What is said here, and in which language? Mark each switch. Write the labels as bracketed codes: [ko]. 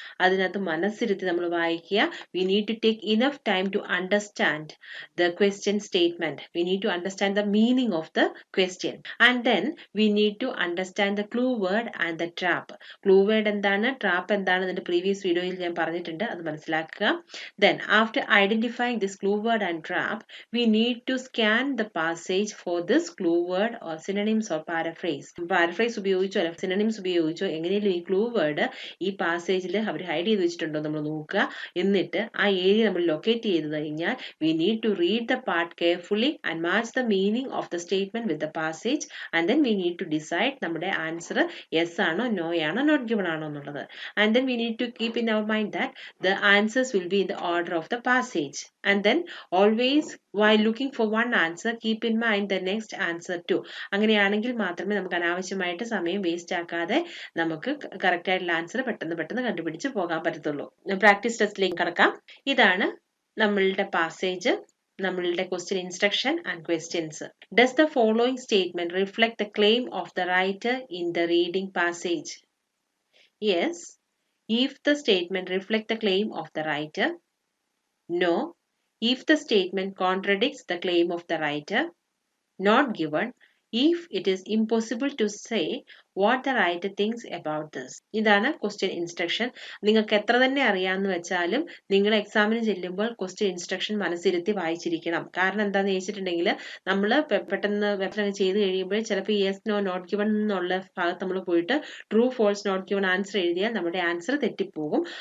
[ml] അതിനകത്ത് മനസ്സിരുത്തി നമ്മൾ വായിക്കുക. [en] We need to take enough time to understand the question statement. We need to understand the meaning of the question and then we need to understand the clue word and the trap. [ml] Clue word എന്താണ്, trap എന്താണ് എന്റെ previous വീഡിയോയിൽ ഞാൻ പറഞ്ഞിട്ടുണ്ട്. അത് മനസ്സിലാക്കുക. [en] Then, after identifying this clue word and trap, we need to scan the passage for this clue word or synonyms or paraphrase. [ml] Paraphrase ഉപയോഗിച്ചോ അല്ല synonyms ഉപയോഗിച്ചോ എങ്ങനെയും ഈ ക്ലൂ വേർഡ് ഈ പാസേജിൽ അവർ ഹൈഡ് ചെയ്ത് വെച്ചിട്ടുണ്ടോ നമ്മൾ നോക്കുക. എന്നിട്ട് ആ ഏരിയ നമ്മൾ ലൊക്കേറ്റ് ചെയ്ത് കഴിഞ്ഞാൽ [en] we need to read the part carefully and match the meaning of the statement with the passage and then we need to decide [ml] നമ്മുടെ ആൻസർ yes ആണോ no ആണോ not given ആണോ എന്നുള്ളത്. [en] And then we need to keep in our mind that the answers will be in the order of the passage. And then always while looking for one answer, keep in mind the next answer too. [ml] അങ്ങനെയാണെങ്കിൽ മാത്രമേ നമുക്ക് അനാവശ്യമായിട്ട് സമയം waste ആക്കാതെ നമുക്ക് correct ആയിട്ടുള്ള answer പെട്ടെന്ന് കണ്ടുപിടിച്ച് പോകാൻ പറ്റത്തുള്ളൂ. പ്രാക്ടീസ് ടെസ്റ്റിലേക്ക് കടക്കാം. ഇതാണ് നമ്മളുടെ പാസേജ്, നമ്മളുടെ question instruction and questions. [en] Does the following statement reflect the claim of the writer in the reading passage? Yes, if the statement reflect the claim of the writer. No, if the statement contradicts the claim of the writer. Not given if it is impossible to say what the writer thinks about this. [ml] ഇതാണ് question instruction. നിങ്ങൾക്ക് എത്ര തന്നെ അറിയാമെന്ന് വെച്ചാലും നിങ്ങൾ എക്സാമിന് ചെല്ലുമ്പോൾ question instruction മനസ്സിരുത്തി വായിച്ചിരിക്കണം. കാരണം എന്താണെന്ന് ചോദിച്ചിട്ടുണ്ടെങ്കിൽ നമ്മൾ പെട്ടെന്ന് വെബ്സൈറ്റ് ചെയ്ത് കഴിയുമ്പോൾ ചിലപ്പോൾ യെസ് നോ നോട്ട് ഗിവൺ എന്നുള്ള ഭാഗത്ത് നമ്മൾ പോയിട്ട് true false not given answer എഴുതിയാൽ നമ്മുടെ ആൻസർ തെറ്റിപ്പോകും.